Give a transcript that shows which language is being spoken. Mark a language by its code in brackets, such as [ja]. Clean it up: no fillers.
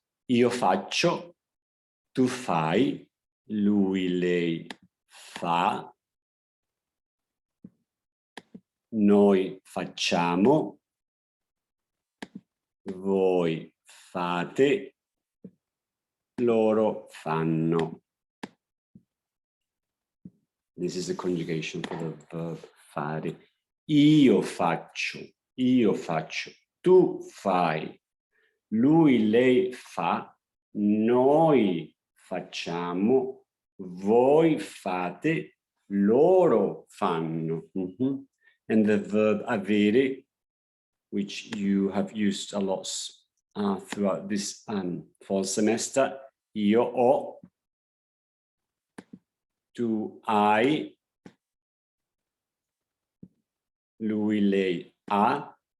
[it] Io faccio, tu fai, lui, lei fa, noi facciamo, voi fate, loro fanno. [en] This is the conjugation for the verb fare. [it] Io faccio, tu fai, lui, lei fa, noi facciamo, voi fate, loro fanno. [en] And the verb avere, which you have used a lot throughout this fall semester, [it] io ho, tu hai, lui, lei ha.